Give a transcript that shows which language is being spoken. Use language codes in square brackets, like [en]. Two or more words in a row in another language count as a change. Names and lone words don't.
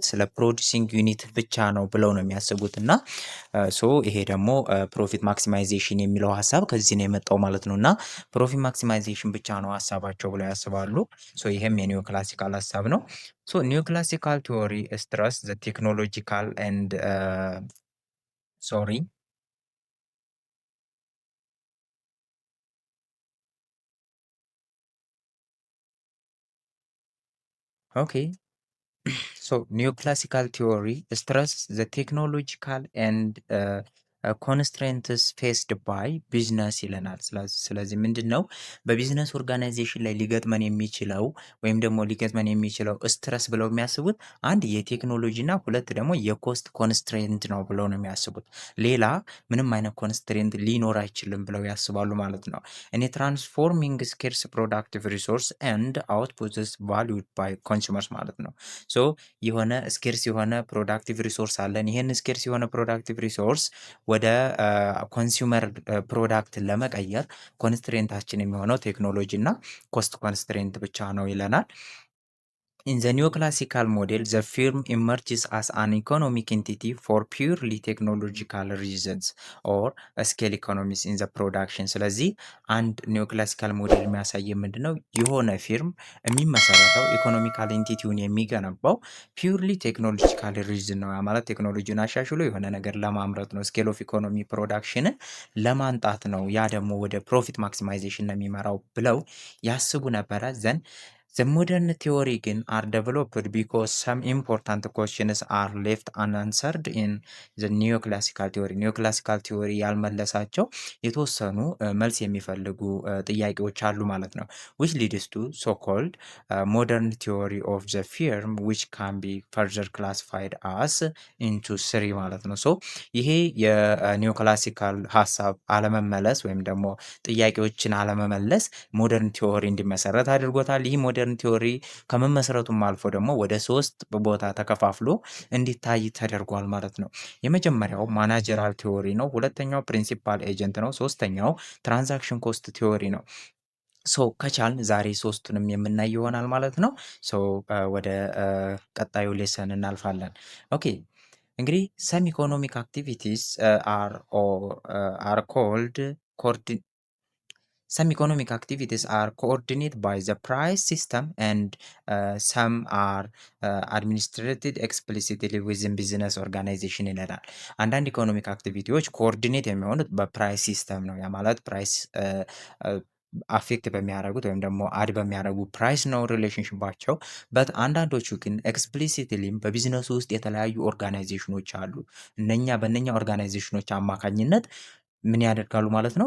[am] ስለ [en] producing unit [am] ብቻ ነው ብለው ነው የሚያስቡት እና ይሄ ደግሞ [en] profit maximization [am] የሚለው ሀሳብ ከዚህ ነው የመጣው ማለት ነው እና [en] profit maximization [am] ብቻ ነው ሀሳባቸው ብለው ያስባሉ። ይሄም [en] neo classical [am] ሀሳብ ነው። [en] neo classical theory stress the technological and sorry okay neoclassical theory stresses the technological and constraints faced by business [am] ይለናል። ስለዚህ ምንድን ነው [en] business organization [am] ላይ ሊገጥመን የሚችለው ወይም ደግሞ ሊገጥመን የሚችለው ስትረስ ብለው የሚያስቡት አንድ የቴክኖሎጂ እና ሁለት ደግሞ [en] cost constraint [am] ነው ብለው ነው የሚያስቡት። ሌላ ምንም አይነት ኮንስትሬንት ሊኖር አይችልም ብለው ያስባሉ ማለት ነው። እኔ [en] transforming scarce productive resource and outputs valued by consumers [am] ማለት ነው። የሆነ ስኬርስ የሆነ [en] productive resource [am] አለን። ይህን ስኬርስ የሆነ [en] productive resource [am] ወደ [en] consumer product [am] ለመቀየር ኮንስትሬንታችን የሚሆነው ቴክኖሎጂ እና [en] cost constraint [am] ብቻ ነው ይለናል። [en] In the neoclassical model, the firm emerges as an economic entity for purely technological reasons or scale economies in the production። [am] ስለዚህ አንድ ኒዮክላሲካል ሞዴል የሚያሳይ ምንድን ነው? የሆነ ፊርም የሚመሰረተው [en] economical entity [am] የሚገነባው [en] purely technological reason [am] ነው። ማለት ቴክኖሎጂን አሻሽሎ የሆነ ነገር ለማምረት ነው። [en] scale of economy production [am] ለማንጣት ነው። ያ ደግሞ ወደ [en] profit maximization [am] ነው የሚመራው ብለው ያስቡ ነበረ ዘንድ [en] The modern theory again are developed because some important questions are left unanswered in the neoclassical theory. neoclassical theory [am] ያልመለሳቸው የተወሰኑ መልስ የሚፈልጉ ጥያቄዎች አሉ ማለት ነው። [en] which leads to so called modern theory of the firm which can be further classified as into three [am] ማለት ነው። ይሄ የኒዮክላሲካል ሀሳብ አለመመለስ ወይም ደግሞ ጥያቄዎችን አለመመለስ [en] modern theory [am] እንዲመሰረት አድርጎታል። ይህ [en] modern theory [am] ከመመስረቱም አልፎ ደግሞ ወደ ሶስት ቦታ ተከፋፍሎ እንዲታይ ተደርጓል ማለት ነው። የመጀመሪያው [en] managerial theory [am] ነው። ሁለተኛው [en] principal agent [am] ነው። ሶስተኛው [en] transaction cost theory [am] ነው። ከቻልን ዛሬ ሶስቱንም የምናይ ይሆናል ማለት ነው። ወደ ቀጣዩ ሌሰን እናልፋለን። ኦኬ እንግዲህ [en] some economic activities are called some economic activities are coordinated by the price system and some are administrated explicitly within business organization [am] ይለናል። አንዳንድ [en] economic activities [am] ኮኦርዲኔት የሚሆኑት [en] price system [am] ነው። ያ ማለት [en] price affect [am] በሚያደርጉት ወይም ደግሞ አድ በሚያደርጉ ፕራይስ ነው ሪሌሽንሽባቸው። በት አንዳንዶቹ ግን ኤክስፕሊሲትሊም በቢዝነሱ ውስጥ የተለያዩ ኦርጋናይዜሽኖች አሉ። በእነኛ ኦርጋናይዜሽኖች አማካኝነት ምን ያደርጋሉ ማለት ነው?